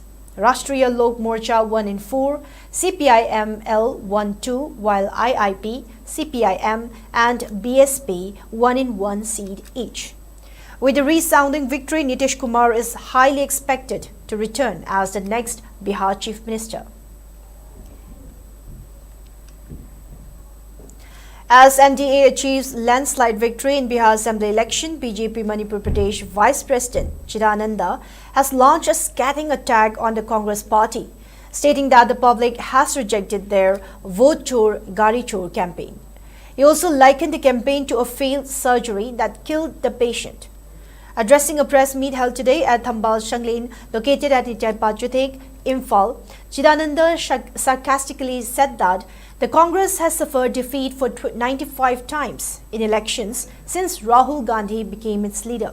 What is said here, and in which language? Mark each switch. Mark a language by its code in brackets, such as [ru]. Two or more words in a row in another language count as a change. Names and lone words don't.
[en] Rashtriya Lok Morcha won in 4, CPIM-L won 2, while IIP, CPIM and BSP won in 1 seat each. With the resounding victory, Nitish Kumar is highly expected to return as the next Bihar Chief Minister. As NDA achieves landslide victory in Bihar Assembly election, BJP Manipur Pradesh Vice President Chidananda has launched a scathing attack on the Congress party, stating that the public has rejected their Vote Chor, Gari Chor campaign. He also likened the campaign to a failed surgery that killed the patient. Addressing a press meet held today at Thambal Shanglin, located at Nityapajuthek, Imphal, Chidananda sarcastically said that the Congress has suffered defeat for 95 times in elections since Rahul Gandhi became its leader.